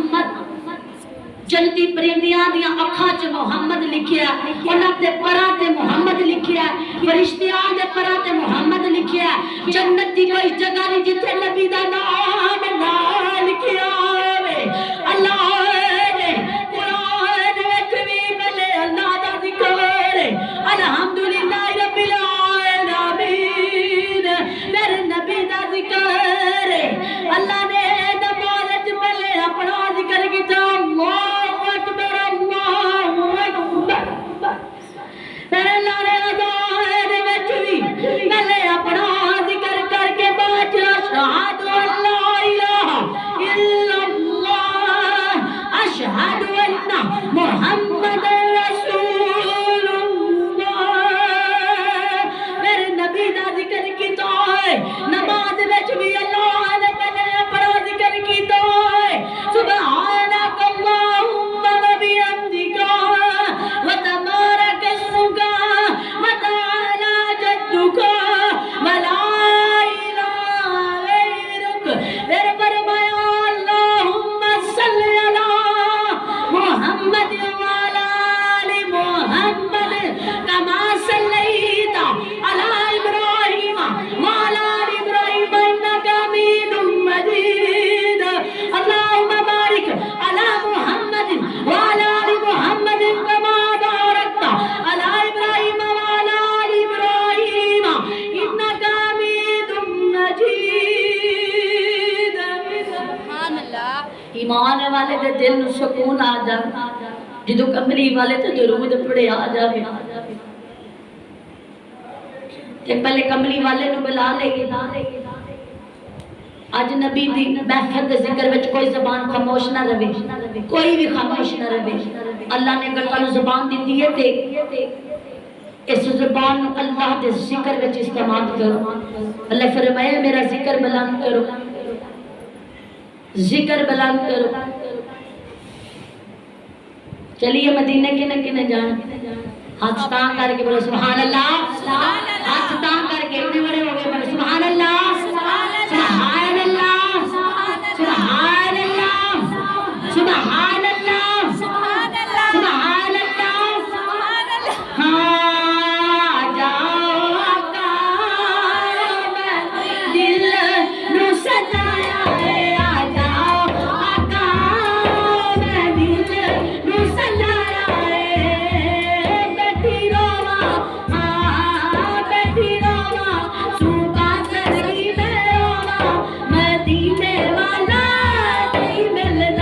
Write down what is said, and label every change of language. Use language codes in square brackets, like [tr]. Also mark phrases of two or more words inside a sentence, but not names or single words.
[pa] جنتی پرندیاں دی اکھاں چ محمد لکھیا، اوہناں دے پراں تے محمد لکھیا، فرشتیاں دے پراں تے محمد لکھیا. جنت دی کوئی جگہ نئیں جتھے نبی دا نام نہ لکھیا ہووے. اللہ نے قرآن وچ بھی بھلے اللہ دا ذکر ہے, [ar] الحمد لله رب العالمين [pa] میرے نبی دا ذکر ہے. اللہ نے نماز چ بھلے اپنا ذکر کیتا، میرے لانے اذان وچ بھی پہلے اپنا ذکر کر کے بعد [ar] أشهد أن لا إله إلا الله أشهد أن محمدا رسول الله. [pa] میرے نبی دا ذکر کیتا ہے. نماز وچ بھی اللہ نے پہلے اپنا ذکر کیتا ہے. [ar] سبحانك اللهم وبحمدك وتبارك اسمك وتعالى جدك ولا إله غيرك. [pa] فیر فرمایا [ar] اللهم صل على محمد وعلى آل محمد كما صليت على إبراهيم وعلى آل إبراهيم إنك حميد مجيد. اللهم بارك على محمد وعلى آل محمد كما باركت على إبراهيم وعلى آل إبراهيم إنك حميد مجيد. سبحان الله. [pa] ایمان والے دے دل نوں سکون آ جائے جو کملی والے تو درود پڑھے آ جائے. پہلے کملی والے نوں بلا لینگے. اج نبی دی محفل دے ذکر وچ کوئی زبان خاموش نہ رہے، کوئی بھی خاموش نہ رہے. اللہ نے اگر تہانوں زبان دی ہے تے اس زبان اللہ کے ذکر میں استعمال کرو. اللہ فرمایا میرا ذکر بلند کرو، ذکر بلند کرو. چلیے مدینے کنے کنے جانا، ہاتھ تاں کر کے بولو [ar] سبحان الله, [pa] ہاتھ تاں کر کے اتنے بڑے ہو گئے بولو [ar] سبحان الله، سبحان الله، سبحان الله، سبحان الله، سبحان الله. [pa] ہاں جاؤ آقا دل نوں سجایا ہے، آ جاؤ آقا دل نوں سجایا ہے. بیٹھی رواں بیٹھی رواں صبح تری میں رواں، مدینے والا نئیں ملنا.